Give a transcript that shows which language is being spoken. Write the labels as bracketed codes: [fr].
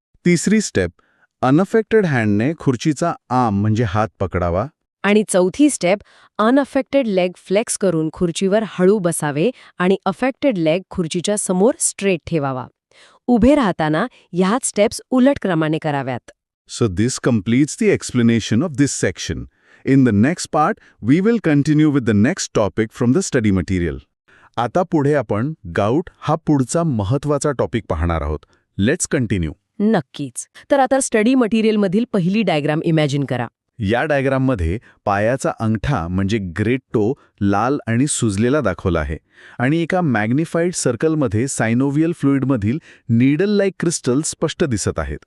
[mr] तिसरी step, unaffected हँडने खुर्चीचा arm म्हणजे हात पकडावा. आणि चौथी स्टेप, अनअफेक्टेड लेग फ्लेक्स करून खुर्चीवर हळू बसावे आणि अफेक्टेड लेग खुर्चीच्या समोर स्ट्रेट ठेवावा. उभे राहताना ह्याच स्टेप्स उलट क्रमाने कराव्यात. [en] So this completes the explanation of this section. In the next part, we will continue with the next topic from the study material. [mr] आता पुढे आपण गाऊट हा पुढचा महत्वाचा टॉपिक पाहणार आहोत. [en] Let's continue. [mr] नक्कीच. तर आता स्टडी मटेरियलमधील पहिली डायग्राम इमॅजिन करा. या डायग्राममध्ये पायाचा अंगठा म्हणजे ग्रेट टो लाल आणि सुजलेला दाखवला आहे आणि एका मॅग्निफाईड सर्कलमध्ये सायनोव्हियल फ्लुइडमधील नीडल लाईक क्रिस्टल्स स्पष्ट दिसत आहेत.